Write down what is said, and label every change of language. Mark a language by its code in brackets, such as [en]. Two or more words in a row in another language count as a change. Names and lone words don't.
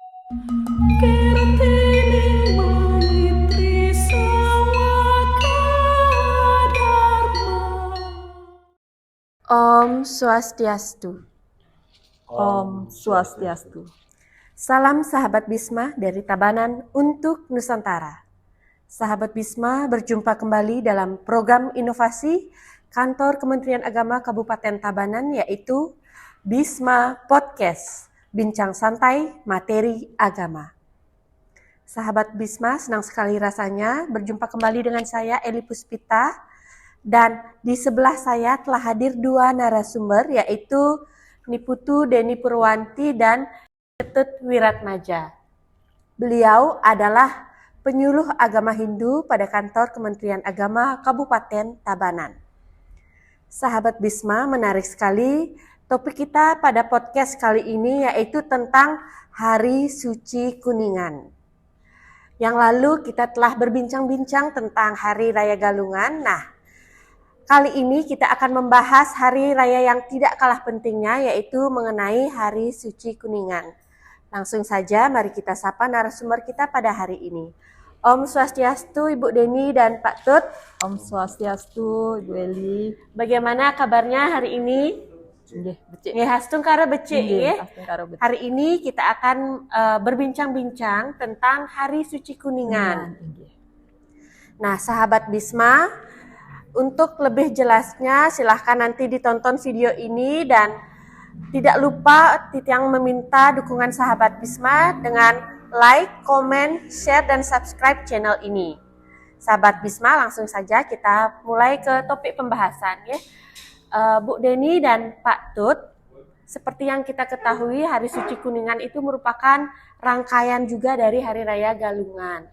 [ban] Kirtini Maitri Sawaka Dharma. Om Swastiastu. Om Swastiastu. [id] Salam sahabat Bisma dari Tabanan untuk Nusantara. Sahabat Bisma berjumpa kembali dalam program inovasi Kantor Kementerian Agama Kabupaten Tabanan, yaitu Bisma Podcast, bincang santai materi agama. Sahabat Bisma, senang sekali rasanya berjumpa kembali dengan saya Eli Puspita, dan di sebelah saya telah hadir dua narasumber, yaitu Niputu Deni Purwanti dan Ketut Wiratmaja. Beliau adalah penyuluh agama Hindu pada kantor Kementerian Agama Kabupaten Tabanan. Sahabat Bisma, menarik sekali topik kita pada podcast kali ini, yaitu tentang Hari Suci Kuningan. Yang lalu kita telah berbincang-bincang tentang Hari Raya Galungan. Nah, kali ini kita akan membahas hari raya yang tidak kalah pentingnya, yaitu mengenai Hari Suci Kuningan. Langsung saja mari kita sapa narasumber kita pada hari ini. [ban] Om Swastiastu [id] Ibu Deni dan Pak Tut. [ban] Om Swastiastu, [id] Ibu Eli. Bagaimana kabarnya hari ini? [ban] Nggih, becik. Nggih, hastung karo becik nggih. Hastung karo becik. [id] Hari ini kita akan berbincang-bincang tentang Hari Suci Kuningan. Nah, sahabat Bisma, untuk lebih jelasnya silahkan nanti ditonton video ini, dan tidak lupa Titiang meminta dukungan sahabat Bisma dengan [en] like, comment, share, [id] dan subscribe channel ini. Sahabat Bisma, langsung saja kita mulai ke topik pembahasan ya. Bu Deni dan Pak Tut, seperti yang kita ketahui Hari Suci Kuningan itu merupakan rangkaian juga dari Hari Raya Galungan.